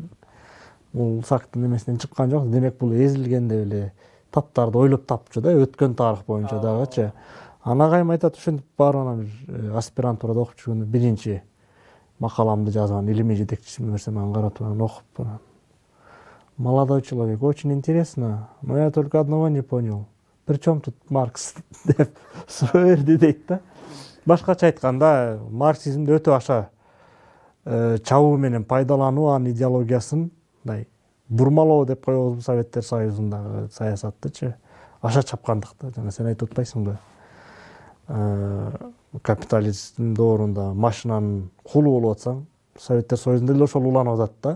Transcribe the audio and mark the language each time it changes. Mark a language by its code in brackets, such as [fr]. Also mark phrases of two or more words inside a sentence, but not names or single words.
[ky] Бул сактын немесинен чыккан жок. Демек бул эзилген деп эле таптарды ойлоп тапчу да, өткөн тарых боюнча дагычы. Анагайым айтат, ушинтип барып ана бир аспирантурада окуп жүргөндө биринчи макаламды жазган илимий жетекчисиме берсем, аны карап туруп окуп. [ru] Молодой человек, очень интересно, но я только одного не понял. Причем тут Маркс [ky] деп сураберди дейт да. Башкача айтканда, марксизмди өтө аша чабуу менен пайдалануу, анын идеологиясын бурмалоо деп коебузбу Советтер Союзундагы саясаттычы. Аша чапкандыкта, жана сен айтып атпайсыңбы? Капитализм доорунда машинанын кулу болуп атсаң, Советтер Союзунда деле ошол уланып атат да.